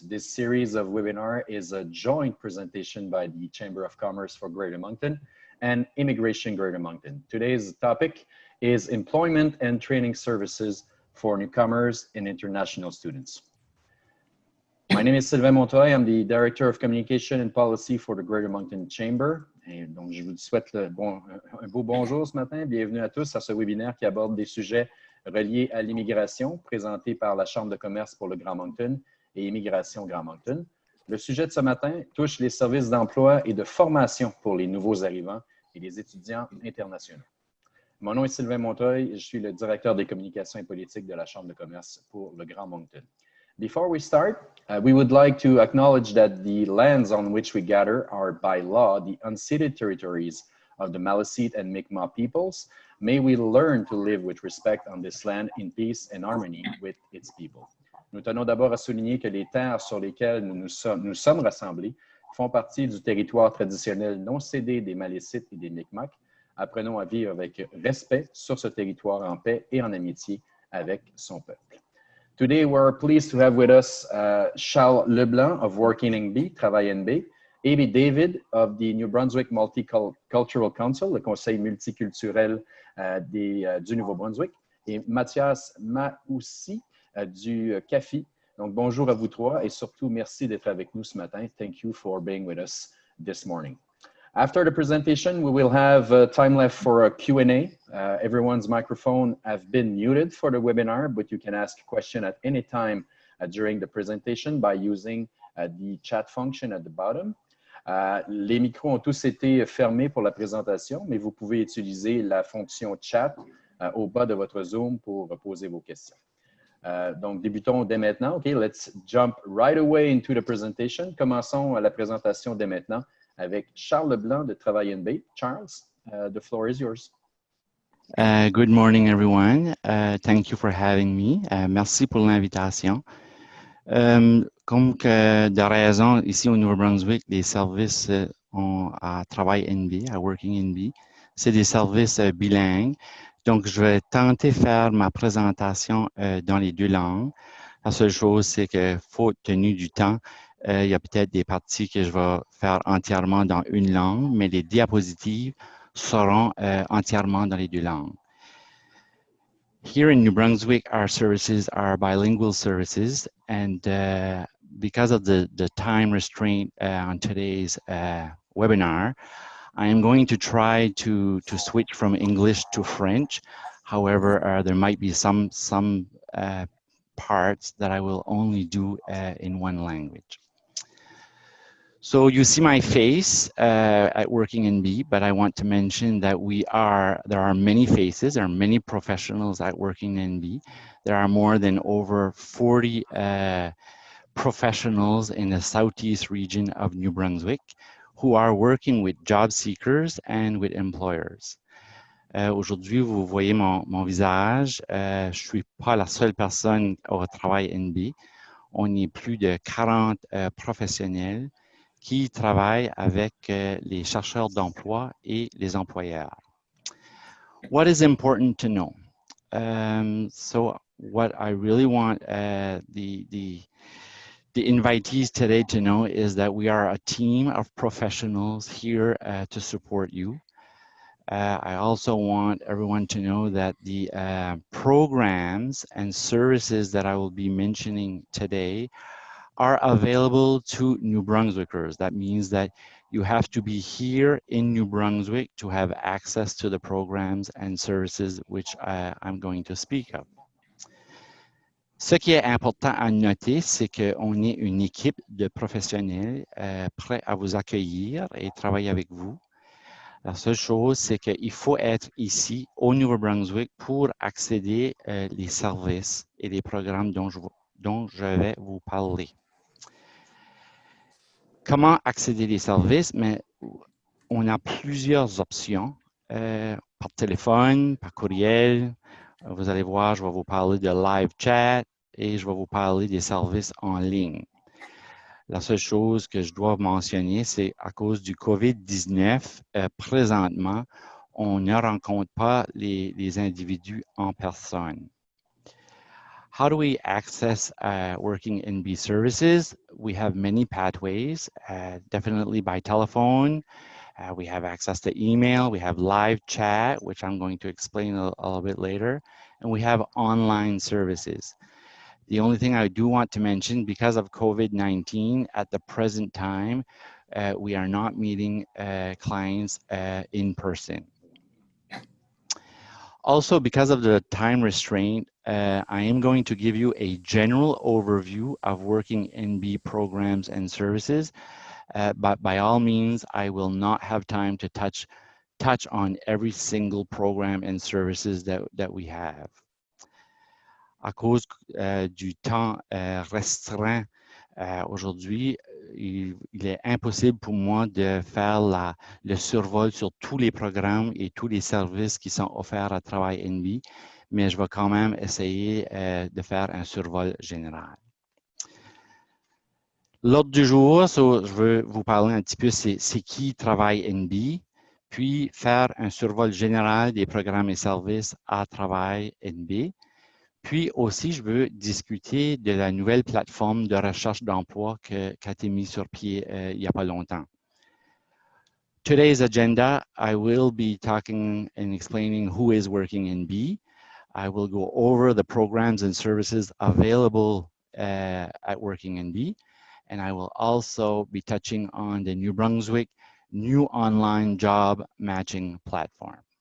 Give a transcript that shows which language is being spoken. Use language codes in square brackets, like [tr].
[en] This series of webinar is a joint presentation by the Chamber of Commerce for Greater Moncton and Immigration Greater Moncton. Today's topic is employment and training services for newcomers and international students. My name is Sylvain Montoy. I'm the Director of Communication and Policy for the Greater Moncton Chamber. [fr] Et donc, je vous souhaite un beau bonjour ce matin. Bienvenue à tous à ce webinaire qui aborde des sujets reliés à l'immigration, présenté par la Chambre de commerce pour le Grand Moncton et Immigration Grand Moncton. Le sujet de ce matin touche les services d'emploi et de formation pour les nouveaux arrivants et les étudiants internationaux. Mon nom est Sylvain Montoy. Je suis le Directeur des communications et politiques de la Chambre de commerce pour le Grand Moncton. [en] Before we start, we would like to acknowledge that the lands on which we gather are by law the unceded territories of the Maliseet and Mi'kmaq peoples. May we learn to live with respect on this land in peace and harmony with its people. [fr] Nous tenons d'abord à souligner que les terres sur lesquelles nous sommes rassemblés font partie du territoire traditionnel non cédé des Maliseet et des Mi'kmaq. Apprenons à vivre avec respect sur ce territoire en paix et en amitié avec son peuple. [en] Today, we're pleased to have with us Charles Leblanc of Working NB, Travail NB, Amy David of the New Brunswick Multicultural Council, [fr] le Conseil multiculturel du Nouveau-Brunswick, et Mathias Maoussi du CAFI. Donc, bonjour à vous trois et surtout, merci d'être avec nous ce matin. [en] Thank you for being with us this morning. After the presentation, we will have time left for a Q&A. Everyone's microphone have been muted for the webinar, but you can ask a question at any time during the presentation by using the chat function at the bottom. [fr] Les micros ont tous été fermés pour la présentation, mais vous pouvez utiliser la fonction chat au bas de votre Zoom pour poser vos questions. Donc, débutons dès maintenant. [en] OK, let's jump right away into the presentation. [fr] Commençons la présentation dès maintenant avec Charles Leblanc de Travail NB. [en] Charles, the floor is yours. Good morning, everyone. Thank you for having me. [fr] Merci pour l'invitation. Comme que de raison, ici au Nouveau-Brunswick, les services à Travail NB, à Working NB, c'est des services bilingues. Donc, je vais tenter de faire ma présentation dans les deux langues. La seule chose, c'est que, faute tenu du temps, il y a peut-être des parties que je vais faire entièrement dans une langue, mais les diapositives seront entièrement dans les deux langues. [en] Here in New Brunswick, our services are bilingual services, and because of the time restraint on today's webinar, I am going to try to switch from English to French. However, there might be some parts that I will only do in one language. So you see my face at Working NB, but I want to mention that there are many faces, there are many professionals at Working NB. There are more than over 40 professionals in the southeast region of New Brunswick who are working with job seekers and with employers. [fr] Aujourd'hui, vous voyez mon visage. Je ne suis pas la seule personne au Travail NB. On est plus de 40 professionnels qui travaillent avec les chercheurs d'emploi et les employeurs. [en] What is important to know? So what I really want the invitees today to know is that we are a team of professionals here to support you. I also want everyone to know that the programs and services that I will be mentioning today are available to New Brunswickers. That means that you have to be here in New Brunswick to have access to the programs and services which I'm going to speak of. [fr] Ce qui est important à noter, c'est qu'on est une équipe de professionnels prêts à vous accueillir et travailler avec vous. La seule chose, c'est qu'il faut être ici au Nouveau-Brunswick pour accéder les services et les programmes dont je vais vous parler. Comment accéder les services? Mais on a plusieurs options par téléphone, par courriel. Vous allez voir, je vais vous parler de live chat et je vais vous parler des services en ligne. La seule chose que je dois mentionner, c'est à cause du COVID-19, présentement, on ne rencontre pas les individus en personne. [en] How do we access working NB services? We have many pathways, definitely by telephone. We have access to email, we have live chat, which I'm going to explain a little bit later, and we have online services. The only thing I do want to mention, because of COVID-19, at the present time, we are not meeting clients in person. Also, because of the time restraint, I am going to give you a general overview of working NB programs and services, but by all means, I will not have time to touch on every single program and services that we have. [fr] À cause du temps restreint aujourd'hui, il est impossible pour moi de faire le survol sur tous les programmes et tous les services qui sont offerts à Travail NB, mais je vais quand même essayer de faire un survol général. L'ordre du jour, je veux vous parler un petit peu c'est qui Travail NB, puis faire un survol général des programmes et services à Travail NB. Puis aussi, je veux discuter de la nouvelle plateforme de recherche d'emploi qui a été mise sur pied il n'y a pas longtemps. [en] Today's agenda, I will be talking and explaining who is working in B. I will go over the programs and services available at Working in B. And I will also be touching on the New Brunswick new online job matching platform.